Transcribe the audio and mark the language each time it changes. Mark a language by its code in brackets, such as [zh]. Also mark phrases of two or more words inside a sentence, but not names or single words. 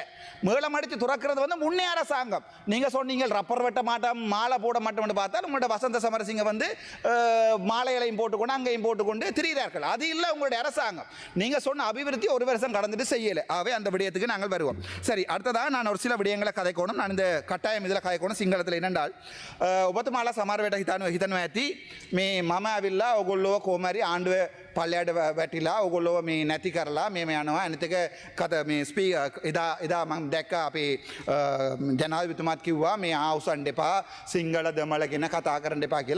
[ta] மேளமடித்து திறக்கிறது வந்து முன்னே அரசாங்கம். நீங்கள் சொன்னீங்க ரப்பர் வெட்ட மாட்டோம், மாலை போட மாட்டோம்னு பார்த்தா உங்களோட வசந்த சமரசிங்க வந்து மாலைகளையும் போட்டுக்கொண்டு அங்கேயும் போட்டுக்கொண்டு திரிகிறார்கள். அது இல்லை உங்களுடைய அரசாங்கம். நீங்க சொன்ன அபிவிருத்தி ஒரு வருஷம் கடந்துட்டு செய்யல. ஆகவே அந்த விடயத்துக்கு நாங்கள் வருவோம். சரி, அடுத்ததாக நான் ஒரு சில விடயங்களை கதைக்கணும். நான் இந்த கட்டாயம் இதில் கதைக்கணும் සිංහලத்தில் என்னென்றால் [si] ඔබතුමාලා සමහර වෙලට හිතනවා ඇති මේ මම ඇවිල්ලා ඔයගොල්ලෝ කොහොම හරි ආණ්ඩුව පල්ලයට වැටිලා ඔයගොල්ලෝ මේ නැති කරලා මේ යනවා. අනිත් එක මේ එදා මම දැක්කා අපේ ජනාධිපතිතුමාත් කිව්වා මේ ආවුසන් දෙපා සිංහල දෙමළ ගැන කතා කරන්න එපා කියලා.